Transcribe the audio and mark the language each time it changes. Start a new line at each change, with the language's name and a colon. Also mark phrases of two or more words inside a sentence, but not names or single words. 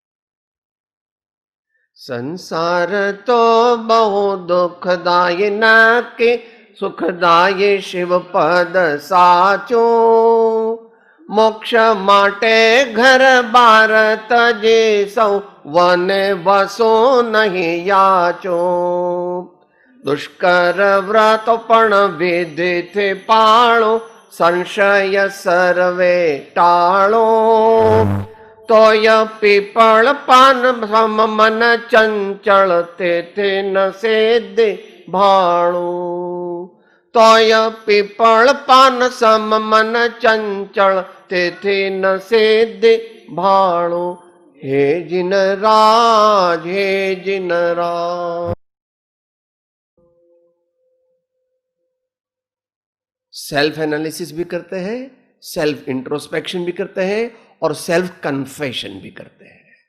Gujarati: સંસાર તો બહુ દુખદાયી નાકે, સુખદાયી શિવ પદ સાચો। મોક્ષ માટે ઘર બાર તજે સૌ, વન બસો નહીં યાચો। દુષ્કર વ્રત પણ વિધિ થે પાળો, સંશય સર્વે ટાળો। તોય પીપલ પાન સમ મન ચંચલ, તે ન સેદે ભાણુ। તોય પીપલ પાન સમ મન ચંચલ, તે ન સેદે ભાણુ। હે જિન રાજ, હે જિન રાજ।
English: self analysis
Hindi: भी करते हैं,
English: self introspection
Hindi: भी करते हैं और
English: self confession
Hindi: भी करते हैं।